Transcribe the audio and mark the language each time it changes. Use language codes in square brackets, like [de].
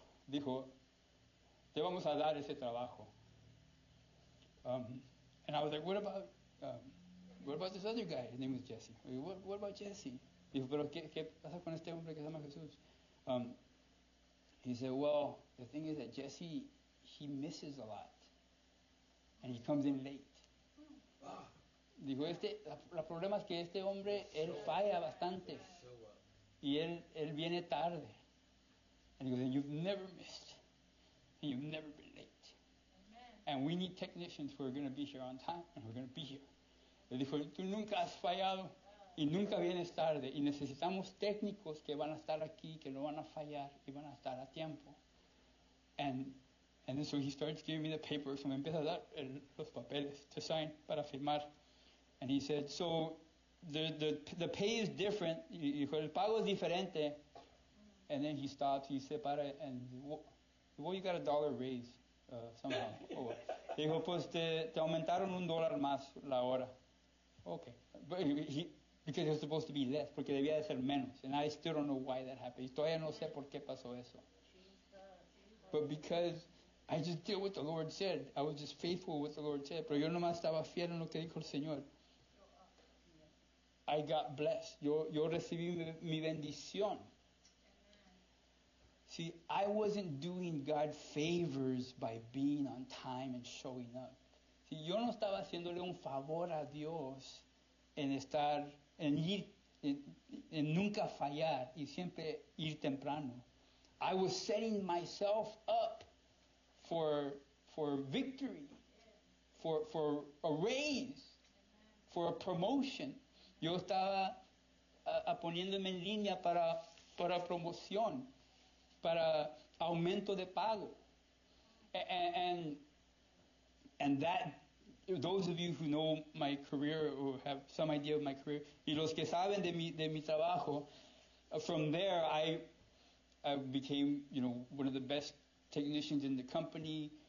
[es] Dijo, te vamos a dar ese trabajo. [en] And I was like, what about this other guy? His name was Jesse. What about Jesse? [es] Dijo, pero ¿qué pasa con este hombre que se llama Jesús? [en] He said, well, the thing is that Jesse, he misses a lot. And he comes in late. [es] Dijo, la problema es que este hombre, él falla bastante. Y él viene tarde. [en] And he goes, and you've never missed. And you've never been late. And we need technicians who are going to be here on time. And we're going to be here. [es] Él dijo, tú nunca has fallado. Y nunca vienes tarde. Y necesitamos técnicos que van a estar aquí, que no van a fallar y van a estar a tiempo. [en] And then so he starts giving me the papers. So [es] me empieza a dar los papeles [en] to sign [es] para firmar. [en] And he said, so the pay is different. [es] Y dijo, el pago es diferente. [en] And then he stopped. He [es] se para [en] and well, you got $1 raise somehow. [es] Oh, dijo, pues te aumentaron $1 más la hora. [en] Okay. But because it was supposed to be less, [es] porque debía de ser menos. [en] And I still don't know why that happened. [es] Y todavía no sé por qué pasó eso. [en] But because I just did what the Lord said. I was just faithful with what the Lord said. [es] Pero yo nomás estaba fiel en lo que dijo el Señor. [en] I got blessed. [es] Yo recibí mi bendición. [en] See, I wasn't doing God favors by being on time and showing up. [es] Si yo no estaba haciéndole un favor a Dios en ir, en nunca fallar y siempre ir temprano. [en] I was setting myself up for victory, for a raise, for a promotion. [es] Yo estaba poniéndome en línea para promoción, para aumento de pago. [en] And that, those of you who know my career or have some idea of my career, [es] y los que saben de mi trabajo, [en] from there I became, one of the best technicians in the company.